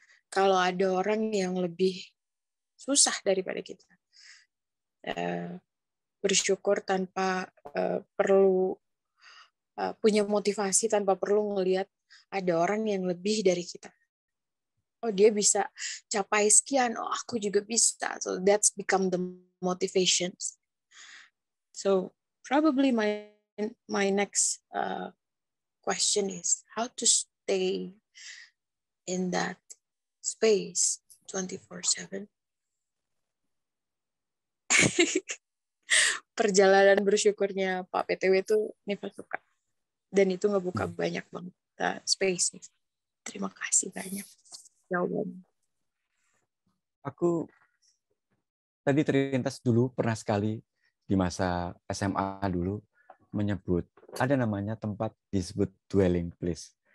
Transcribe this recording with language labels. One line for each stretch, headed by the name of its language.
Indonesian: Kalau ada orang yang lebih susah daripada kita, bersyukur tanpa perlu punya motivasi, tanpa perlu ngelihat ada orang yang lebih dari kita. Oh dia bisa capai sekian, oh aku juga bisa.
English: So that's become the motivation. So probably my next question is how to stay in that space 24/7.
Indonesian: Perjalanan bersyukurnya Pak PTW itu Niva suka. Dan itu ngebuka banyak banget space nih. Terima kasih banyak jawabannya. Aku tadi terlintas dulu pernah sekali di masa SMA dulu menyebut ada namanya tempat disebut dwelling place.